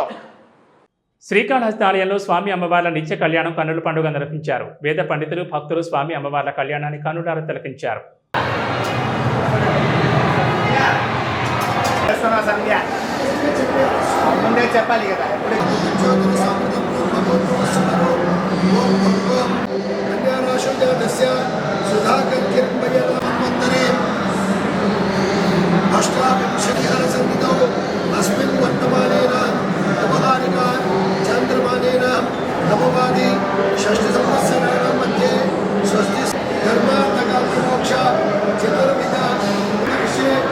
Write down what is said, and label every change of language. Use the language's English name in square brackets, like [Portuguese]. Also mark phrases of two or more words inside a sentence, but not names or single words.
[Telugu] శ్రీకాళహస్తి ఆలయంలో స్వామి అమ్మవార్ల నిత్య కళ్యాణం కన్నుల పండుగ నిర్వహించారు. వేద పండితులు, భక్తులు స్వామి అమ్మవార్ల కళ్యాణాన్ని కన్నులారా తిలకించారు. చెప్పాలి కదా. [Sanskrit] अस्मिन् वर्तमानेन नवहारिका चन्द्रमानेन नववादि षष्ठसंवत्सराणां मध्ये स्वस्ति धर्मार्थकामोक्ष चतुर्विध विषये